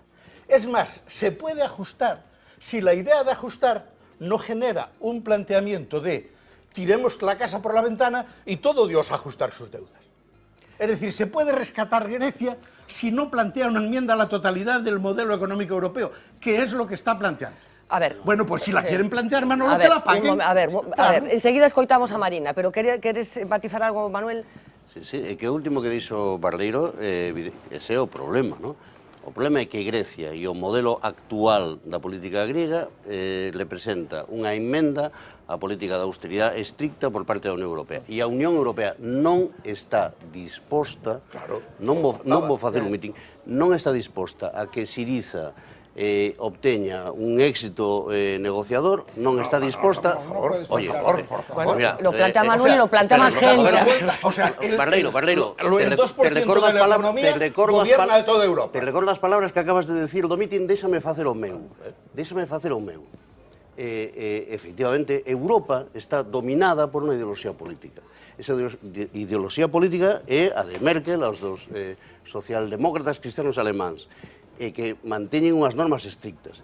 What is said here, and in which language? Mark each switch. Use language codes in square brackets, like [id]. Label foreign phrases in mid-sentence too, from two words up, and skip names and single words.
[es] Es más, se puede ajustar si la idea de ajustar no genera un planteamiento de tiremos la casa por la ventana y todo Dios a ajustar sus deudas. Es decir, se puede rescatar Grecia si no plantea una enmienda a la totalidad del modelo económico europeo, que es lo que está planteando. A ver, bueno, pues si la quieren plantear, Manolo, que la paguen. [gl] A ver, enseguida escoitamos a Marina, pero queres matizar algo, Manuel? Sí, é que o último que dixo Barreiro, ese é o problema, non? O problema é que Grecia e o modelo actual da política griega le presenta unha emenda á política de austeridade estricta por parte da Unión Europea. E a Unión Europea non está disposta, non vou facer un mitin, non está disposta a que Siriza obteña un éxito negociador, non está disposta... [es] Oye, por favor. Lo plantea Manuel y lo plantea más gente. Barreiro, el 2% de la economía gobierna de toda Europa. [gl] Te recordo as palabras que acabas de decir do mitin, déxame facer o meu. Efectivamente, Europa está dominada por unha ideoloxía política. Esa ideoloxía política é a de Merkel, aos dos socialdemócratas cristianos alemáns, e que manteñen unhas normas estrictas.